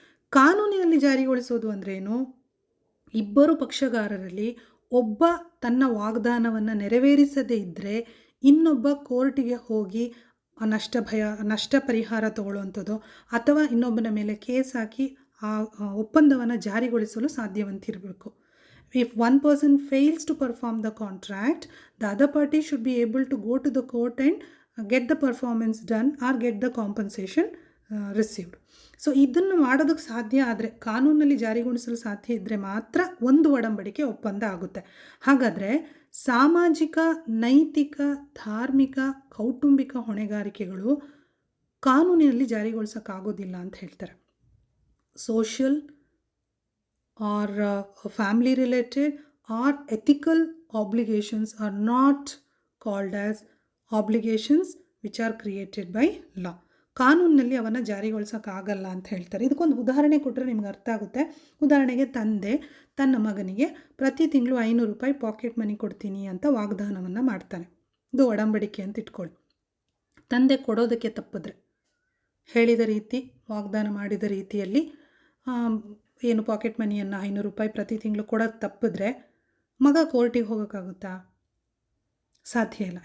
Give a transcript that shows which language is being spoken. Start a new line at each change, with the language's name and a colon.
Kannada: ಕಾನೂನಿನಲ್ಲಿ ಜಾರಿಗೊಳಿಸೋದು ಅಂದ್ರೇನು? ಇಬ್ಬರು ಪಕ್ಷಗಾರರಲ್ಲಿ ಒಬ್ಬ ತನ್ನ ವಾಗ್ದಾನವನ್ನು ನೆರವೇರಿಸದೇ ಇದ್ದರೆ ಇನ್ನೊಬ್ಬ ಕೋರ್ಟಿಗೆ ಹೋಗಿ ನಷ್ಟ ಪರಿಹಾರ ತಗೊಳ್ಳುವಂಥದ್ದು ಅಥವಾ ಇನ್ನೊಬ್ಬನ ಮೇಲೆ ಕೇಸ್ ಹಾಕಿ ಆ ಒಪ್ಪಂದವನ್ನು ಜಾರಿಗೊಳಿಸಲು ಸಾಧ್ಯವಂತಿರಬೇಕು.
English: If one person fails to perform the contract, the other party should be able to go to the court and get the performance done or get the compensation received.
Kannada: So ಇದನ್ನು ಮಾಡೋದಕ್ಕೆ ಸಾಧ್ಯ ಆದರೆ, ಕಾನೂನಲ್ಲಿ ಜಾರಿಗೊಳಿಸಲು ಸಾಧ್ಯ ಇದ್ದರೆ ಮಾತ್ರ ಒಂದು ಒಡಂಬಡಿಕೆ ಒಪ್ಪಂದ ಆಗುತ್ತೆ. ಹಾಗಾದರೆ ಸಾಮಾಜಿಕ, ನೈತಿಕ, ಧಾರ್ಮಿಕ, ಕೌಟುಂಬಿಕ ಹೊಣೆಗಾರಿಕೆಗಳು ಕಾನೂನಿನಲ್ಲಿ ಜಾರಿಗೊಳಿಸೋಕ್ಕಾಗೋದಿಲ್ಲ ಅಂತ ಹೇಳ್ತಾರೆ.
English: Social or family related or ethical obligations are not called as obligations which are created by law.
Kannada: ಕಾನೂನಿನಲ್ಲಿ ಅವನ್ನು ಜಾರಿಗೊಳಿಸೋಕ್ಕಾಗಲ್ಲ ಅಂತ ಹೇಳ್ತಾರೆ. ಇದಕ್ಕೊಂದು ಉದಾಹರಣೆ ಕೊಟ್ಟರೆ ನಿಮ್ಗೆ ಅರ್ಥ ಆಗುತ್ತೆ. ಉದಾಹರಣೆಗೆ, ತಂದೆ ತನ್ನ ಮಗನಿಗೆ ಪ್ರತಿ ತಿಂಗಳು 500 ರೂಪಾಯಿ ಪಾಕೆಟ್ ಮನಿ ಕೊಡ್ತೀನಿ ಅಂತ ವಾಗ್ದಾನವನ್ನು ಮಾಡ್ತಾನೆ. ಇದು ಒಡಂಬಡಿಕೆ ಅಂತ ಇಟ್ಕೊಳ್ಳಿ. ತಂದೆ ಕೊಡೋದಕ್ಕೆ ತಪ್ಪಿದ್ರೆ, ಹೇಳಿದ ರೀತಿ, ವಾಗ್ದಾನ ಮಾಡಿದ ರೀತಿಯಲ್ಲಿ ಏನು ಪಾಕೆಟ್ ಮನಿಯನ್ನು 500 ರೂಪಾಯಿ ಪ್ರತಿ ತಿಂಗಳು ಕೊಡೋದು ತಪ್ಪಿದ್ರೆ ಮಗ ಕೋರ್ಟಿಗೆ ಹೋಗೋಕ್ಕಾಗುತ್ತಾ? ಸಾಧ್ಯ ಇಲ್ಲ.